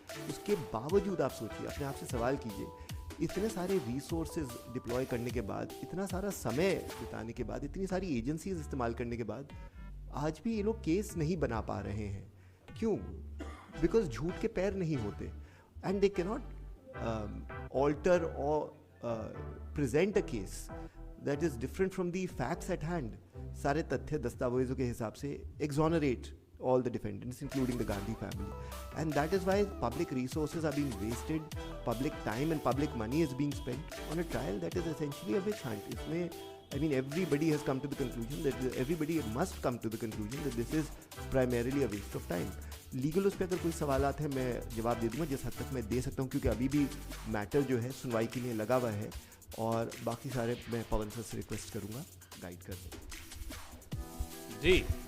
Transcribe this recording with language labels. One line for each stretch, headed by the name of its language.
Hindi: उसके बावजूद आप सोचिए, अपने आप से सवाल कीजिए, इतने सारे रिसोर्सेज डिप्लॉय करने के बाद, इतना सारा समय बिताने के बाद, इतनी सारी एजेंसीज इस्तेमाल करने के बाद आज भी ये लोग केस नहीं बना पा रहे हैं। क्यों?
English: because
Hindi: झूठ के पैर नहीं होते
English: And they cannot alter or present a case that is different from the facts at hand.
Hindi: सारे तथ्य दस्तावेजों के हिसाब से
English: exonerate all the defendants, including the Gandhi family, and that is why public resources are being wasted, public time and public money is being spent on a trial that is essentially a witch hunt. इसमें I mean everybody has come to the conclusion that everybody must come to the conclusion that this is primarily a waste of time.
Hindi: Legal उस पर अगर कोई सवालात हैं मैं जवाब दे दूंगा जिस हद तक मैं दे सकता हूँ, क्योंकि अभी भी मैटर जो है सुनवाई के लिए लगा हुआ है, और बाकी सारे मैं पवन सर से रिक्वेस्ट करूँगा गाइड कर दें। जी